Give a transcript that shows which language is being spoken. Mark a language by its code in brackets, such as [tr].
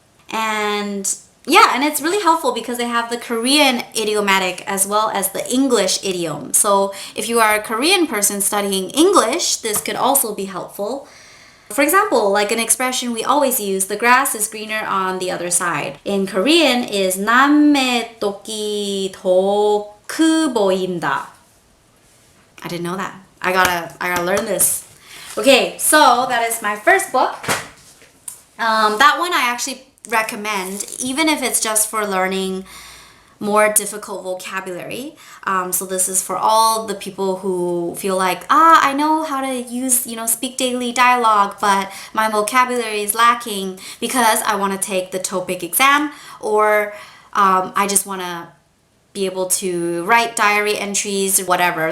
[en] And yeah, and it's really helpful because they have the Korean idiomatic as well as the English idiom. So if you are a Korean person studying English, this could also be helpful. For example, like an expression we always use, the grass is greener on the other side. In Korean is [ko] 남의 떡이 더 크 보인다. [en] I didn't know that. I gotta learn this. Okay, so that is my first book. That one I actually recommend, even if it's just for learning more difficult vocabulary. So this is for all the people who feel like, I know how to use, speak daily dialogue, but my vocabulary is lacking because I want to take the TOPIK exam, or I just want to be able to write diary entries, whatever.